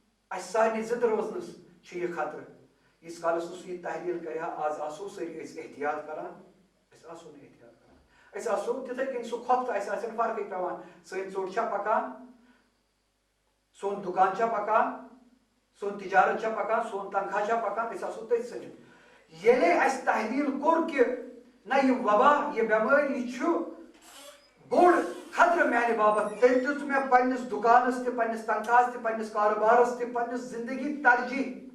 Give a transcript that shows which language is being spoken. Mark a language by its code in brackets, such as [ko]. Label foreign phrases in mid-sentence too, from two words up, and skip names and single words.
[ks] اس سارے زند روزنس یہ خطرہ اس کالس یہ تحلیل کرے آز آسو ساری احتیاط کران آسو نا احتیاط کران آسو تتھے کن سہ کھۄپھ تہ آسہِ فرقے پیوان سٲنۍ ژوٚٹ چھا پکان سون دکان چھا پکان سون تجارت چھا پکان سون تنخواہ چھا پکان آسو تٔتھۍ سۭتۍ ییٚلے اَسہِ تحلیل کوٚر کہ نہ یہ وبا یہ بیمٲرۍ یہ چھُ بوٚڑ خطرٕ میانہِ باپتھ تیٚلہِ دِژ مےٚ پننِس دُکانس تہِ پننِس تنخواہس تہِ پننِس کارٕبارس تہِ پننِس زندگی ترجیح